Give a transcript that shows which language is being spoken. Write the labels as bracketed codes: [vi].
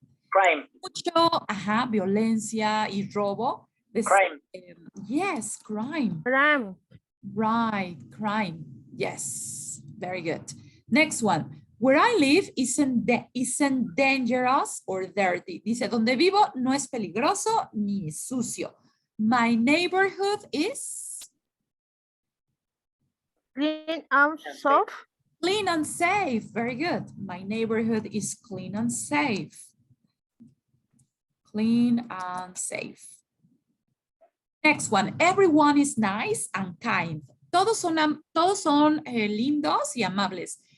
[en] Crime. [es] Mucho, violencia y robo. [en] Crime. Yes, crime. Crime. Right, crime. Yes, very good. Next one. Where I live isn't dangerous or dirty. [es] Dice, donde vivo no es peligroso ni sucio. [en] My neighborhood is Clean and safe. clean and safe. Very good. My neighborhood is clean and safe. Clean and safe. Next one. Everyone is nice and kind. [es] Todos son lindos y amables.